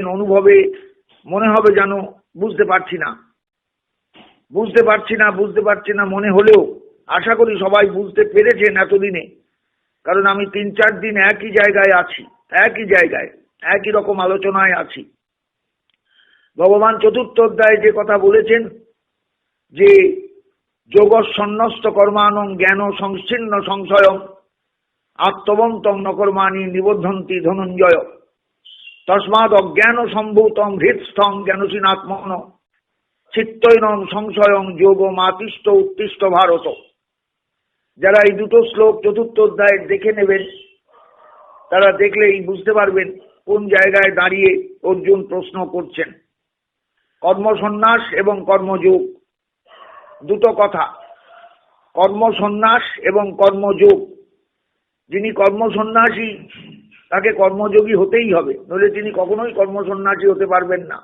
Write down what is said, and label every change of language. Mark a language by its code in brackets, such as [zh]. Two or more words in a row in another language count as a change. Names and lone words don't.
[bn] অনুভবে মনে হবে যেন বুঝতে পারছি না মনে হলেও আশা করি সবাই বুঝতে পেরেছেন এতদিনে, কারণ আমি 3-4 দিন একই জায়গায় আছি, একই রকম আলোচনায় আছি। ভগবান চতুর্থ অধ্যায়ে যে কথা বলেছেন যে [sa] যোগ সন্ন্যস্ত কর্মানং জ্ঞান সংচ্ছিন্ন সংশয়ম আত্মবন্তং নকর্মাণি নিবদ্ধন্তি ধনঞ্জয় তস্মাদ অজ্ঞান সম্ভূতং হৃৎস্থং জ্ঞানসীনাত্মন চিত্তৈনং সংশয়ং যোগ মাতিষ্ঠ উত্তিষ্ঠ ভারত। [bn] যারা এই দুটো শ্লোক চতুর্থ অধ্যায়ে দেখে নেবেন তারা দেখলেই বুঝতে পারবেন কোন জায়গায় দাঁড়িয়ে অর্জুন প্রশ্ন করছেন। কর্মসন্ন্যাস এবং কর্মযোগ দুটো কথা। কর্মসন্ন্যাস এবং কর্মযোগ, যিনি কর্মসন্ন্যাসী তাকে কর্মযোগী হতেই হবে, নইলে তিনি কখনোই কর্মসন্ন্যাসী হতে পারবেন না।